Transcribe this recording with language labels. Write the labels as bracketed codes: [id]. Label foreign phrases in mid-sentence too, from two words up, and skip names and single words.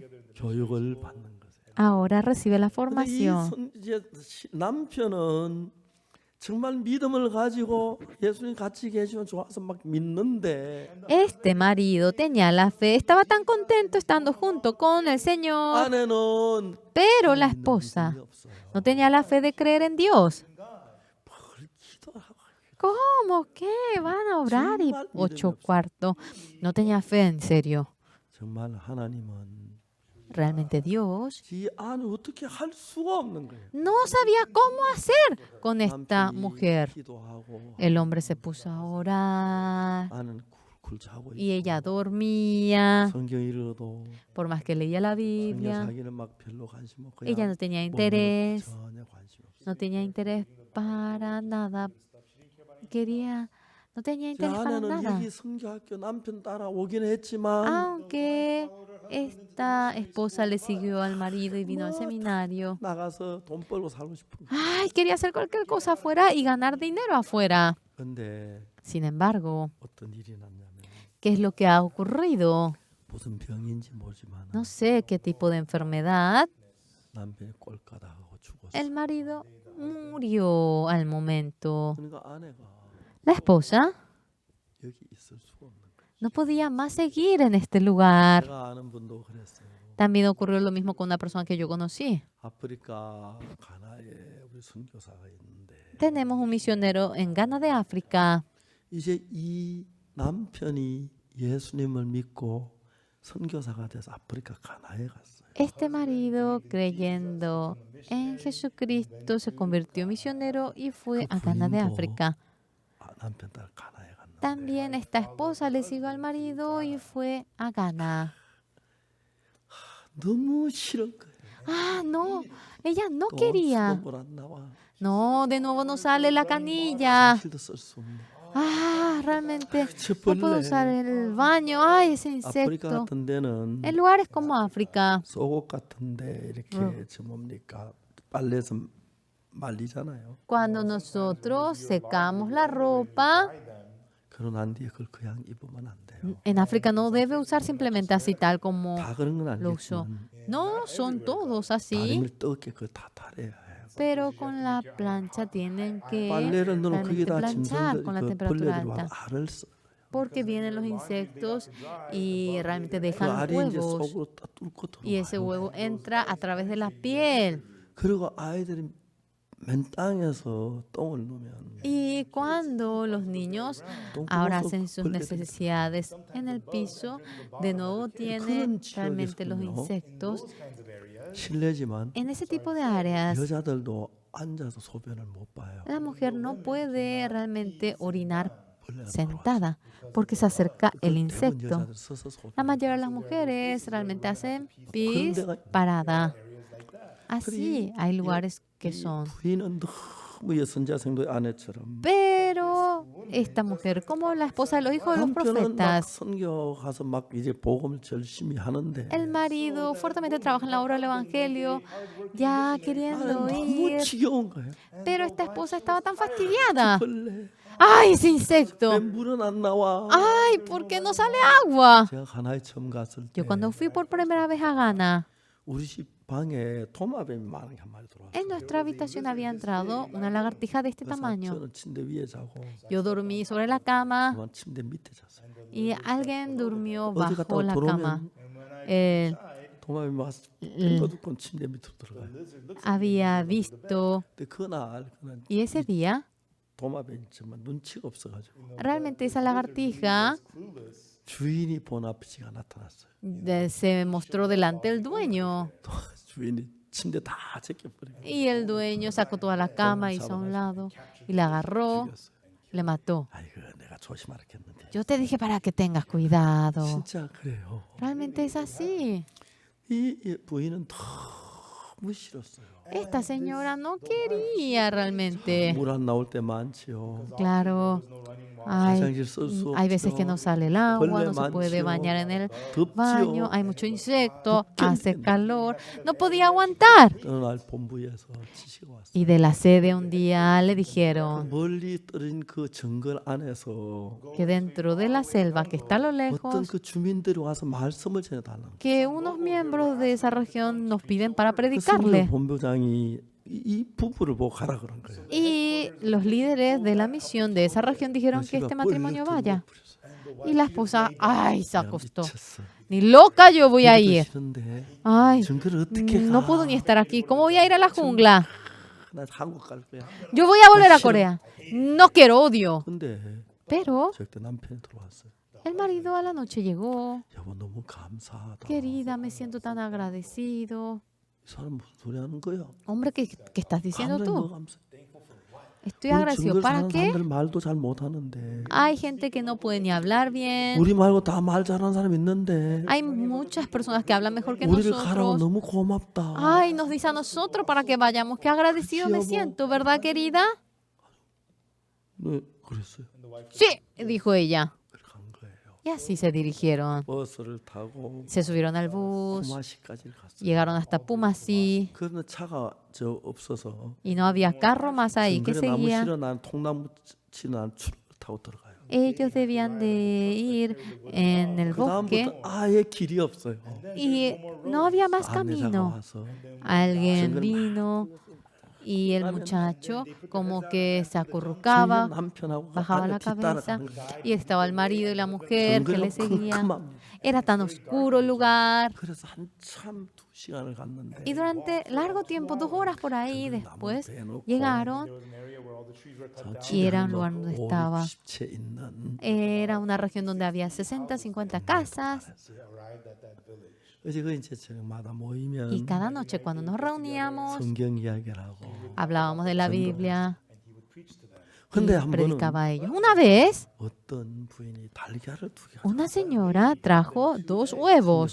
[ko] 교육을 받는 거예요. [es] ahora recibe la [ko] 근데 이 [es] formación. [ko] 이제 남편은 정말 믿음을 가지고 예수님 같이 계시면 좋아서 막 믿는데 [es] Este marido tenía la fe, estaba tan contento estando junto con el Señor, [ko] 아내는 [es] pero la [ko] 믿는 [es] esposa [ko] 믿음이 없어요. [es] no tenía la fe de creer en Dios. [ko] 뭘 기도하고 [es] ¿Cómo que van a orar? Y 8:15. No tenía fe, en serio. [ko] 정말 하나님은 [es] Realmente Dios [ko] 이 안을 어떻게 할 수가 없는 거예요. [es] no sabía cómo hacer con esta [ko] 남편이 [es] mujer. [ko] 기도하고 [es] El hombre se puso a orar [ko] 아는 굴굴 자고 [es] y [ko] 있고 [es] ella dormía. [ko] 성경 읽어도 [es] Por más que leía la [ko] 성경 [es] Biblia, [ko] 자기는 막 별로 관심 없고 [es] ella [ko] 그냥 [es] no tenía [ko] 먹는 것 [es] interés, [ko] 전혀 관심 없어. [es] no tenía interés para nada. No tenía [ko] 제 [es] interés para [ko] 아내는 [es] nada. [ko] 여기 성교학교 남편 따라오긴 했지만 [es] Aunque esta esposa le siguió al marido y vino al seminario. [ko] 나가서 돈 벌고 살고 싶은 거. [es] Ay, quería hacer cualquier cosa afuera y ganar dinero afuera. [ko] 근데 [es] Sin embargo, [ko] 어떤 일이 났냐면 [es] ¿qué es lo que ha ocurrido? [ko] 무슨 병인지 모르지만 [es] No sé qué tipo de enfermedad. [ko] 남편이 꼴까다하고 죽었어. [es] El marido murió al momento. [ko] 그러니까 아내가 [es] La esposa [ko] 여기 있을 수가 없는 거예요. [es] no podía más seguir en este lugar. [ko] 제가 아는 분도 그랬어요. [es] También ocurrió lo mismo con una persona que yo conocí. [ko] 아프리카 가나에 우리 선교사가 있는데 [es] Tenemos un misionero en Ghana de África. [ko] 이제 이 남편이 예수님을 믿고 선교사가 돼서 아프리카 가나에 갔어요. [es] Este marido, creyendo en Jesucristo, se convirtió en misionero y fue a Ghana de África. [ko] 남편 딸 가나에 갔는데 [es] También esta esposa le siguió al marido y fue a Ghana. [ko] 너무 싫은 거예요. [es] Ah, no, ella no [ko] 또 [es] quería. [ko] 수돗물 안 나와. [es] No, de nuevo no sale la canilla. [ko] 실도 쓸 수 없네. [es] Ah, realmente [ko] 저 [es] no puedo usar el baño. Ay, ese [ko] 아프리카 [es] insecto. [ko] 같은 데는 [es] En lugares como África, [ko] 속옷 같은데 이렇게 저 뭡니까 빨래에서 말리잖아요. [es] cuando nosotros secamos la ropa, [ko] 그러고 난 뒤에 그걸 그냥 입으면 안 돼요. [es] en África no debe usar simplemente así tal como [ko] 다 그런 건 [es] lo usó. [ko] 아니겠지만 [es] No, son todos así, [ko] 다림을 뜨겁게 그걸 다 탈해야 해요. [es] pero con la plancha tienen que [ko] 빨래를 넣으면 [es] realmente [ko] 거기다 [es] planchar [ko] 짐승들 [es] con la [ko] 그 [es] temperatura [ko] 벌레들이 와서 [es] alta. [ko] 알을 써. [es] Porque vienen los insectos y realmente [ko] 그 [es] dejan [ko] 알이 이제 [es] huevos. [ko] 속으로 딱 뚫고 [es] Y ese [ko] 들어와요. [es] huevo entra a través de la piel. [ko] 그리고 아이들이 맨 땅에서 똥을 누면 [es] Y cuando los niños ahora hacen sus necesidades en el piso, de nuevo tienen realmente los insectos. [ko] 실례지만 [es] En ese tipo de áreas, [ko] 여자들도 앉아서 소변을 못 봐요. [es] la mujer no puede realmente orinar [ko] 벌레가 [es] sentada porque se acerca el [ko] 대부분 [es] insecto. [ko] 여자들 서서 소변. [es] La mayoría de las mujeres realmente hacen pis parada. Así hay lugares que son. [ko] 부인은 너무 예선자생도 아내처럼 [es] Pero esta mujer, como la esposa de los hijos de los [ko] 남편은 막 [es] profetas, [ko] 선교 가서 막 이제 복음을 열심히 하는데 [es] el marido fuertemente trabaja en la obra del evangelio, ya queriendo [ko] 너무 [es] ir, [ko] 지겨운 거예요. [es] pero esta esposa estaba tan fastidiada. [ko] 벌레 [es] ¡Ay, ese [ko] 왜 [es] insecto! [ko] 물은 안 나와? [es] ¡Ay, por qué no sale agua! [ko] 제가 가나에 처음 갔을 때 [es] Yo cuando fui por primera vez a Ghana, [ko] 우리 집 방에 도마뱀이 많은 게 한 마리 들어왔어요. [es] En nuestra habitación había entrado una lagartija de este [ko] 그래서 [es] tamaño. [ko] 저는 침대 위에 자고 [es] Yo dormí sobre la cama [ko] 그만 침대 밑에 잤어요. [es] y alguien durmió [ko] 어디 [es] bajo [ko] 갔다가 [es] la cama. [ko] 들어오면 도마뱀이 와서 뺑거두고 침대 밑으로 들어가요. [es] Había visto, [ko] 근데 그날 [es] y ese día, [ko] 도마뱀이 정말 눈치가 없어가지고 [es] realmente esa lagartija [ko] 주인이 본 앞이가 나타났어요. [es] se mostró delante del dueño. [ko] 주인이 침대 다 제껴버리고 [es] Y el dueño sacó toda la cama, hizo a un lado y la agarró, [ko] 죽였어요. [es] le mató. [ko] 아이고 내가 조심하라 했는데 [es] Yo te dije para que tengas cuidado. [ko] 진짜 그래요. [es] Realmente es así. [ko] 이 부인은 너무 싫었어요. [es] Esta señora no quería realmente. [ko] 물 안 나올 때 많지요. [es] Claro, hay, [ko] 화장실 쓸 수 [es] hay veces que [ko] 없죠. [es] no sale el agua, [ko] 벌레 [es] no se puede [ko] 많지요. [es] bañar en el [ko] 덥지요. [es] baño, hay mucho insecto, hace calor, no podía aguantar. [ko] 어느 날 본부에서 지시가 왔어요. [es] Y de la sede un día le dijeron [ko] 멀리 떨어진 그 정글 안에서 [es] que dentro de la selva que está a lo [ko] 어떤 [es] lejos, [ko] 그 주민들이 와서 말씀을 전해달라는 [es] que unos miembros de esa región nos piden para [ko] 그 성교 [es] predicarle. [ko] 본부장이 이 부부를 보고 가라 그런 거예요. [es] Y los líderes de la misión de esa región dijeron que este matrimonio vaya. Y la esposa, ay, se acostó. [ko] 미쳤어. [es] Ni loca yo voy a [ko] 이것도 [es] ir. [ko] 싫은데 [es] Ay, [ko] 정글을 어떻게 [es] no [ko] 가? [es] puedo ni estar aquí. ¿Cómo voy a ir a la jungla? [ko] 나 한국 갈 거야. [es] Yo voy a volver a Corea. No quiero, odio. [ko] 근데 [es] Pero [ko] 저때 남편이 들어왔어요. [es] el marido a la noche llegó. [ko] 여보 너무 감사하다. [es] Querida, me siento tan agradecido. [ko] 이 사람 무슨 소리 하는 거야? [es] Hombre, ¿qué estás diciendo [ko] 감사해, 뭐 [es] tú? [ko] 감사해. [es] Estoy [ko] 우리 [es] agradecido. [ko] 정글 [es] ¿Para [ko] 사는 [es] qué? [ko] 사람들 말도 잘 못하는데 [es] Hay gente que no puede ni hablar bien. [ko] 우리 말고 다 말 잘하는 사람 있는데 [es] Hay muchas personas que hablan mejor que [ko] 우리를 가라고 [es] nosotros. [ko] 너무 고맙다. [es] Ay, nos dice a nosotros para que vayamos. Qué agradecido me siento, ¿verdad, querida? [ko] 네, 그랬어요. [es] Sí, dijo ella. [ko] 그렇게 간 거예요. [es] Y así se dirigieron. [ko] 버스를 타고 [es] Se subieron al bus, [ko] 구마시까지 갔어요. [es] llegaron hasta Pumasí [ko] 그런데 차가 저 없어서 [es] y no había carro más ahí que [ko] 정글에 나무 [es] seguía. [ko] 실어난 통나무 치는 추를 타고 들어가요. [es] Ellos debían de ir en el [ko] 그 [es] bosque [ko] 다음부터 아예 길이 없어요. [es] y no había más [ko] 안내자가 [es] camino. [ko] 와서 [es] Alguien vino y el muchacho como que se [ko] 저희 [es] acurrucaba, [ko] 남편하고 [es] bajaba [ko] 안에 [es] la cabeza [ko] 뒤따라가는 거예요. [es] y estaba el marido y la mujer que le [ko] 정글은 [es] seguían. [ko] 컴컴합니다. [es] Era tan oscuro el lugar. [ko] 그래서 한참 2시간을 갔는데 [es] Y durante largo tiempo, 2 horas por ahí después, llegaron y era un lugar donde estaba. [ko] 50채 있는 [es] Era una región donde había 60, 50 casas. [ko] 그래서 그 이제 저녁마다 [es] Y [ko] 모이면 [es] cada noche cuando nos reuníamos, [ko] 성경 이야기를 하고 [es] hablábamos de la Biblia y [ko] 근데 한 번은 [es] predicaba a ellos. Una vez, [ko] 어떤 부인이 달걀을 2개 [es] una señora trajo 2 huevos.